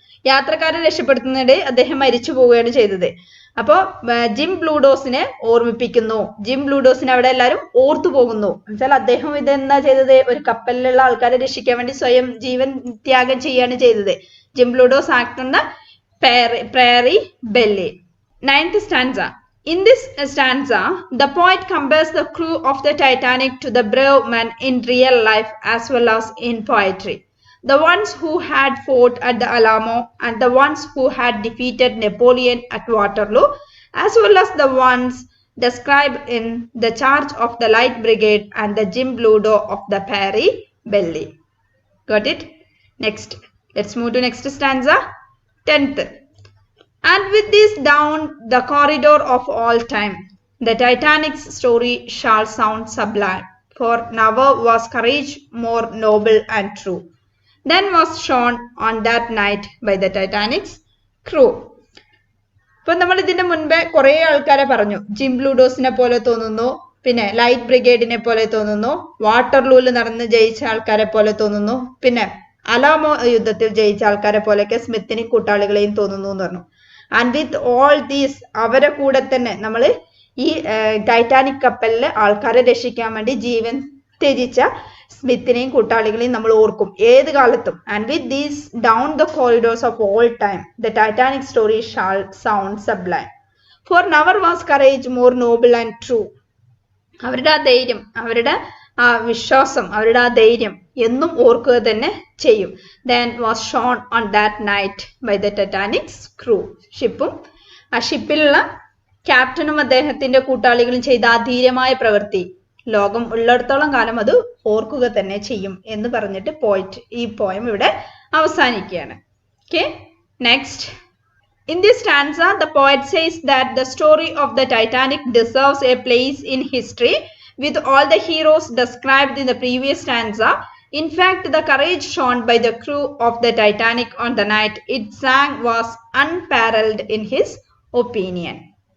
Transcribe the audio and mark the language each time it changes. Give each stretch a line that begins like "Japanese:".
Malayalam: യാത്രക്കാരെ രക്ഷപ്പെടുത്തുന്നതിടെ അദ്ദേഹം മരിച്ചു പോവുകയാണ് ചെയ്തത്. അപ്പോ ജിം ബ്ലൂഡോസിനെ ഓർമ്മിപ്പിക്കുന്നു. ജിം ബ്ലൂഡോസിനെ അവിടെ എല്ലാവരും ഓർത്തു പോകുന്നു. എന്നുവെച്ചാൽ അദ്ദേഹം ഇതെന്താ ചെയ്തത്? ഒരു കപ്പലിലുള്ള ആൾക്കാരെ രക്ഷിക്കാൻ വേണ്ടി സ്വയം ജീവൻ ത്യാഗം ചെയ്യാണ് ചെയ്തത്.
English: Jim Bludso act on the Prairie Belle. 9th stanza. In this stanza, the poet compares the crew of the Titanic to the brave men in real life as well as in poetry. The ones who had fought at the Alamo and the ones who had defeated Napoleon at Waterloo, as well as the ones described in The Charge of the Light Brigade and the Jim Bludso of the Prairie Belle. Got it? Next, let's move to next stanza, 10th. And with this down the corridor of all time, the Titanic's story shall sound sublime, for never was courage more noble and true than was shown on that night by the Titanic's crew.
Malayalam: ഇപ്പൊ നമ്മൾ ഇതിന്റെ മുൻപേ കുറെ ആൾക്കാരെ പറഞ്ഞു. Gym ബ്ലൂഡോസിനെ പോലെ തോന്നുന്നു, പിന്നെ ലൈറ്റ് ബ്രിഗേഡിനെ പോലെ തോന്നുന്നു, വാട്ടർലൂവിൽ നടന്ന് ജയിച്ച ആൾക്കാരെ പോലെ തോന്നുന്നു, പിന്നെ അലാമോ യുദ്ധത്തിൽ ജയിച്ച ആൾക്കാരെ പോലെയൊക്കെ സ്മിത്തിനെയും കൂട്ടാളികളെയും തോന്നുന്നു എന്ന് പറഞ്ഞു.
English: and with all these,
Malayalam: അവരെ കൂടെ തന്നെ നമ്മൾ ഈ ടൈറ്റാനിക് കപ്പലിലെ ആൾക്കാരെ രക്ഷിക്കാൻ വേണ്ടി ജീവൻ ത്യജിച്ച സ്മിത്തിനെയും കൂട്ടാളികളെയും നമ്മൾ ഓർക്കും ഏത് കാലത്തും.
English: And with these down the corridors of all time the Titanic story shall sound sublime, for never was courage more noble and true.
Malayalam: അവരുടെ ആ ധൈര്യം, അവരുടെ ആ വിശ്വാസം, അവരുടെ ആ ധൈര്യം എന്നും ഓർക്കുക തന്നെ ചെയ്യും.
English: Then was shown on that night by the Titanic's crew.
Malayalam: ഷിപ്പും ആ ഷിപ്പിലുള്ള ക്യാപ്റ്റനും അദ്ദേഹത്തിന്റെ കൂട്ടാളികളും ചെയ്ത ആ ധീരമായ പ്രവൃത്തി ലോകം ഉള്ളിടത്തോളം കാലം അത് ഓർക്കുക തന്നെ ചെയ്യും എന്ന് പറഞ്ഞിട്ട് ഈ പോയം ഇവിടെ അവസാനിക്കുകയാണ്.
English: Okay, next. In this stanza, the poet says that the story of the Titanic deserves a place in history with all the heroes described in the previous stanza. In fact, the courage shown by the crew of the Titanic on the night it sank was unparalleled in his opinion.